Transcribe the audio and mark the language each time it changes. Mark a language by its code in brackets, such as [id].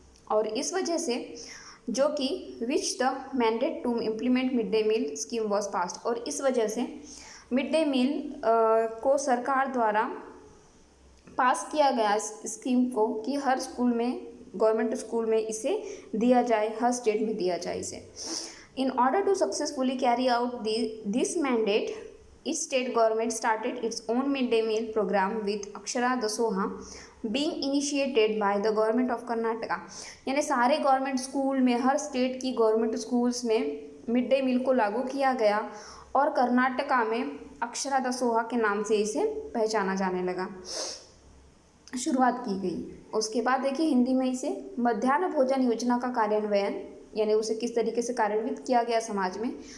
[hi] और इस वजह से जो कि [en] which the mandate to implement mid day meal scheme was passed, [hi] और इस वजह से मिड डे मील को सरकार द्वारा पास किया गया स्कीम को कि हर स्कूल में, गवर्नमेंट स्कूल में इसे दिया जाए, हर स्टेट में दिया जाए इसे। [en] In order to successfully carry out this mandate, each state government started its own midday meal program with Akshara Dasoha being initiated by the government of Karnataka। [hi] यानी सारे गवर्नमेंट स्कूल में, हर स्टेट की government schools में mid day meal को लागू किया गया और कर्नाटका में अक्षरा दासोहा के नाम से इसे पहचाना जाने लगा, शुरुआत की गई। उसके बाद देखिए हिंदी में इसे मध्याह्न भोजन योजना का कार्यान्वयन, यानी उसे किस तरीके से कार्यान्वित किया गया समाज में।